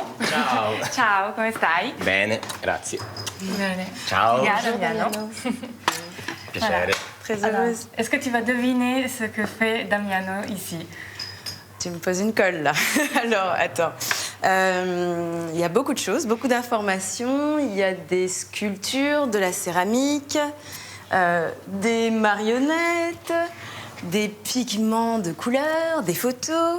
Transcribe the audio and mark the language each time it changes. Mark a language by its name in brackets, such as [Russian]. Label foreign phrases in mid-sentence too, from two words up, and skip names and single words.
[Italian] Ciao. Ciao, come stai? Bene, grazie. Bene. Ciao. Tiga, Damiano. Piacere. [French] Voilà. Très Alors, heureuse. est-ce que tu vas deviner ce que fait Damiano ici? Tu me poses une colle là. Alors, attends. Il y a beaucoup de choses, beaucoup d'informations. Il y a des sculptures, de la céramique, des marionnettes, des pigments de couleurs, des photos.